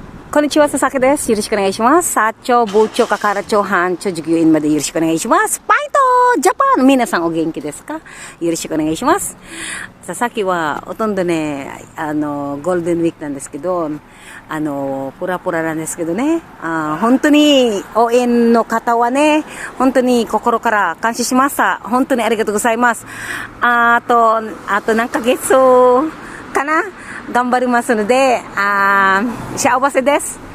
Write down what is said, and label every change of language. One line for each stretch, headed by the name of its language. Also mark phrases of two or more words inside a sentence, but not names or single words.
Japanese: こんにちは、佐々木です。よろしくお願いします. 社長、部長、係長、班長, 従業員までよろしくお願いします。ファイト! Japan! 皆さんお元気ですか？よろしくお願いします. 佐々木は、ほとんどね,
English: golden week
Japanese: なんですけど、プラプラなんですけどね、本当に応援の方はね、本当に心から感謝しました。本当にありがとうございます。あと何ヶ月かな、頑張りますので、幸せです。